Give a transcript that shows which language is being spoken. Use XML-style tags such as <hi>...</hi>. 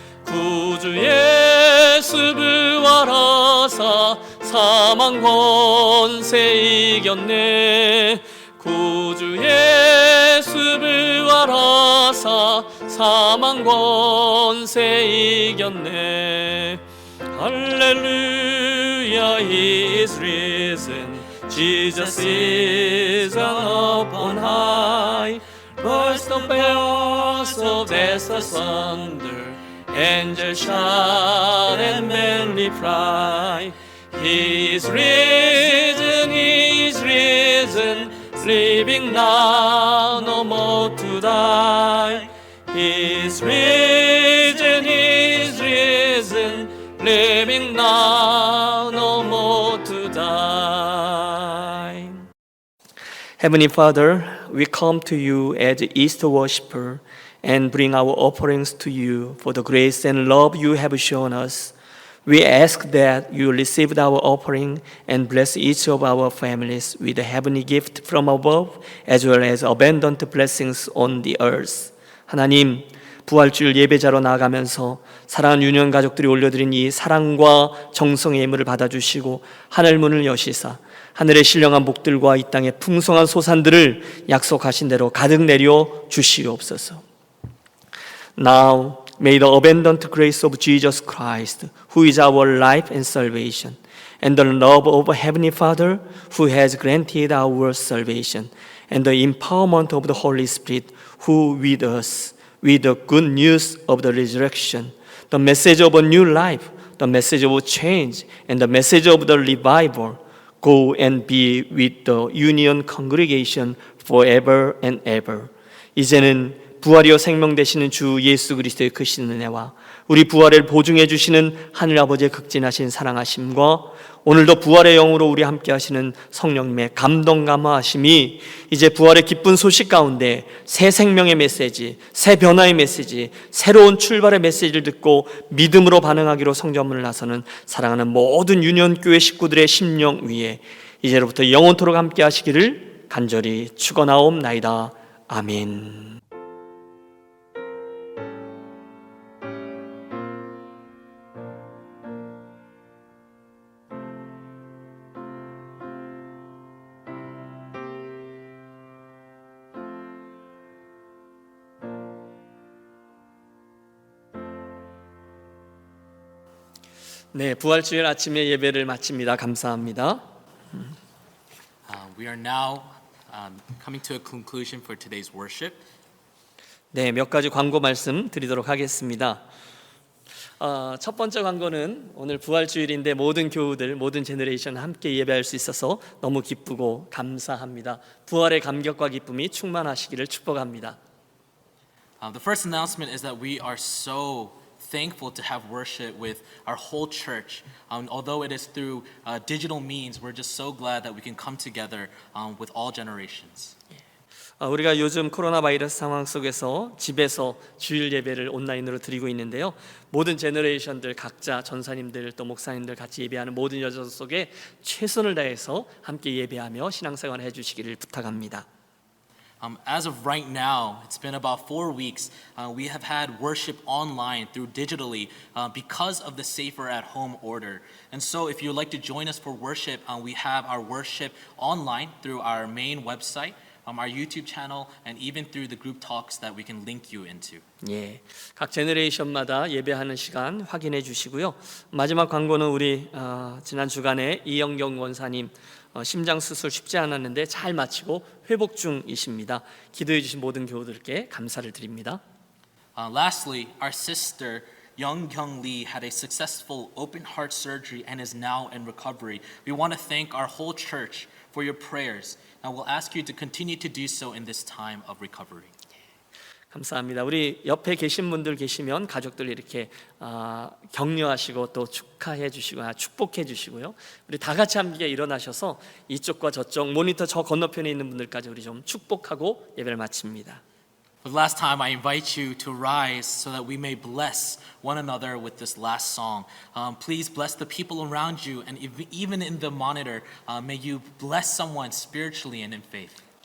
<ko>구주 예수 부활하사 사망 권세 이겼네. 구주 예수 부활하사 사망 권세 이겼네.</ko> <en>할렐루야 he is risen. Jesus is up on high. Burst the bells of death asunder. Angels shout and men reply. He is risen, he is risen, living now, no more to die. He is risen, he is risen, living now, no more to die. Heavenly Father, we come to you as Easter worshiper and bring our offerings to you for the grace and love you have shown us. We ask that you receive our offering and bless each of our families with a heavenly gift from above as well as abundant blessings on the earth.</en> <ko>하나님, 부활주일 예배자로 나아가면서 사랑하는 유년 가족들이 올려드린 이 사랑과 정성의 예물을 받아주시고 하늘 문을 여시사 하늘의 신령한 복들과 이 땅의 풍성한 소산들을 약속하신 대로 가득 내려 주시옵소서.</ko> <en>Now may the abundant grace of Jesus Christ, who is our life and salvation, and the love of Heavenly Father, who has granted our salvation, and the empowerment of the Holy Spirit, who with us, with the good news of the resurrection, the message of a new life, the message of change, and the message of the revival, go and be with the union congregation forever and ever.</en> <ko>이제는 부활이요 생명 되시는 주 예수 그리스도의 크신 은혜와 우리 부활을 보증해 주시는 하늘 아버지의 극진하신 사랑하심과 오늘도 부활의 영으로 우리 함께 하시는 성령님의 감동 감화하심이 이제 부활의 기쁜 소식 가운데 새 생명의 메시지, 새 변화의 메시지, 새로운 출발의 메시지를 듣고 믿음으로 반응하기로 성전문을 나서는 사랑하는 모든 유년교회 식구들의 심령 위에 이제로부터 영원토록 함께 하시기를 간절히 축원하옵나이다. 아멘. 네, 부활주일 아침에 예배를 마칩니다. 감사합니다.</ko> <en>We are now coming to a conclusion for today's worship.</en> <ko>네, 몇 가지 광고 말씀 드리도록 하겠습니다. 첫 번째 광고는 오늘 부활주일인데 모든 교우들, 모든 제너레이션 함께 예배할 수 있어서 너무 기쁘고 감사합니다. 부활의 감격과 기쁨이 충만하시기를 축복합니다.</ko> <en>The first announcement is that we are so thankful to have worship with our whole church. Although it is through digital means, we're just so glad that we can come together with all generations.</en> <ko>우리가 요즘 코로나 바이러스 상황 속에서 집에서 주일 예배를 온라인으로 드리고 있는데요. 모든 제너레이션들 각자 전사님들 또 목사님들 같이 예배하는 모든 여정 속에 최선을 다해서 함께 예배하며 신앙생활을 해주시기를 부탁합니다.</ko> <en>As of right now, it's been about 4 weeks. We have had worship online through digitally because of the safer at home order. And so if you'd like to join us for worship, we have our worship online through our main website, our YouTube channel, and even through the group talks that we can link you into.</en> <ko>예, 각 제너레이션마다 예배하는 시간 확인해 주시고요. 마지막 광고는 우리 지난 주간에 이영경 원사님 심장 수술 쉽지 않았는데 잘 마치고 회복 중이십니다. 기도해 주신 모든 교우들께 감사를 드립니다.</ko> <en>Lastly, our sister Young Kyung Lee had a successful open heart surgery and is now in recovery. We want to thank our whole church for your prayers, and we'll ask you to continue to do so in this time of recovery.</en> <ko>감사합니다. 우리 옆에 계신 분들 계시면 가족들 이렇게 격려하시고 또 축하해 주시고 축복해 주시고요. 우리 다 같이 함께 일어나셔서 이쪽과 저쪽 모니터 저 건너편에 있는 분들까지 우리 좀 축복하고 예배를 마칩니다.</ko> <en>For the last time, I invite you to rise so that we may bless one another with this last song. Please bless the people around you, and even in the monitor, may you bless someone spiritually and in faith.</en>